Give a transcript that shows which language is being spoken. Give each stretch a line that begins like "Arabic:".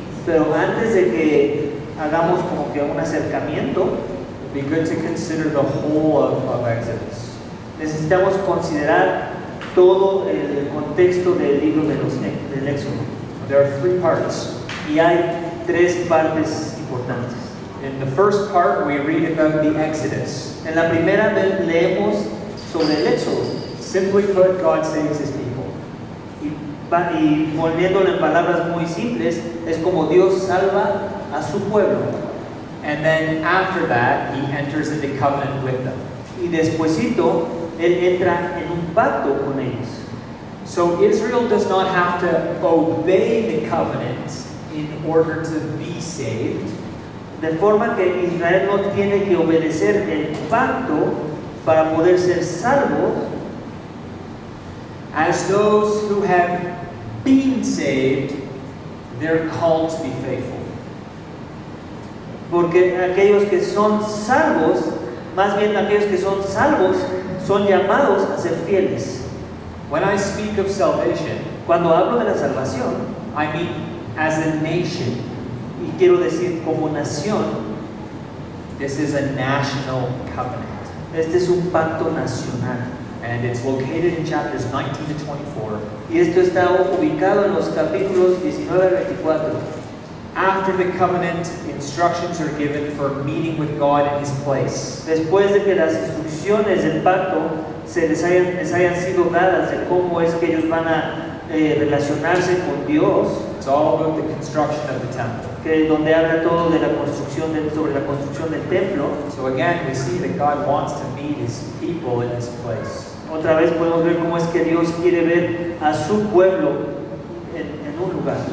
Spanish: Pero antes de que hagamos como que un acercamiento,
English: it'd be good to consider the whole of Exodus.
Spanish: necesitamos considerar todo el contexto del libro del Éxodo.
English: There are 3 parts.
Spanish: Y hay 3 partes importantes.
English: In the first part, we read about the Exodus.
Spanish: En la primera leemos sobre el Éxodo.
English: Simply put, God saves His people.
Spanish: Y poniéndolo en palabras muy simples, es como Dios salva a su pueblo.
English: And then after that, He enters into covenant with them.
Spanish: Y despuesito, Él entra en un pacto con ellos.
English: So Israel does not have to obey the covenant in order to be saved.
Spanish: De forma que Israel no tiene que obedecer el pacto para poder ser salvos.
English: As those who have been saved, they're called to be faithful.
Spanish: Porque aquellos que son salvos, más bien aquellos que son salvos, son llamados a ser fieles.
English: When I speak of salvation,
Spanish: Cuando hablo de la salvación,
English: I mean as a nation.
Spanish: y quiero decir como nación,
English: This is a national covenant.
Spanish: este es un pacto nacional.
English: And it's located in chapters 19 to 24.
Spanish: Y esto está ubicado en los capítulos 19 al 24.
English: After the covenant, instructions are given for meeting with God in His place.
Spanish: Después de que las instrucciones del pacto les hayan sido dadas de cómo es que ellos van a relacionarse con Dios,
English: It's all about the construction of the temple.
Spanish: que donde habla todo de la construcción sobre la construcción del templo.
English: So again, we see that God wants to meet His people in this place.
Spanish: Otra vez podemos ver cómo es que Dios quiere ver a su pueblo en un lugar.